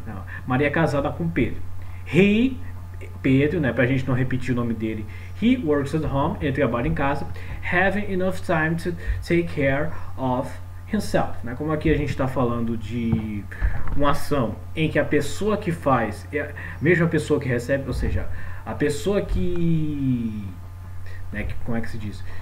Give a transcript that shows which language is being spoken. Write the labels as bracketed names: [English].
[Portuguese] Não, Maria é casada com Pedro. He, Pedro, né, pra gente não repetir o nome dele. [English] He works at home, [Portuguese] ele trabalha em casa. [English] Having enough time to take care of himself, né? [Portuguese] Como aqui a gente está falando de uma ação em que a pessoa que faz é a mesma pessoa que recebe, ou seja, a pessoa que, né, como é que se diz?